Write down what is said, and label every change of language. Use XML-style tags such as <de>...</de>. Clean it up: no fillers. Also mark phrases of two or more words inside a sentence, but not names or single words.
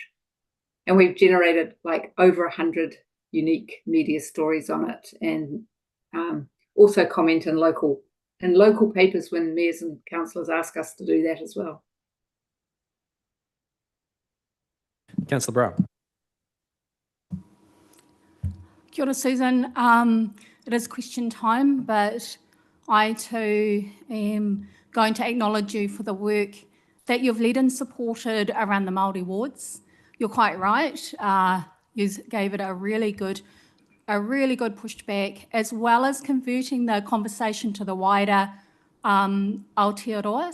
<en>And we've generated like over 100 unique media stories on it, and also comment in local papers when mayors and councillors ask us to do that as well. Councillor Brown.</en> <mi>Kia ora,</mi> <en>Susan. It is question time, but I too am going to acknowledge you for the work that you've led and supported around the Māori wards. You're quite right. You gave it a really good pushback, as well as converting the conversation to the wider Aotearoa.</en>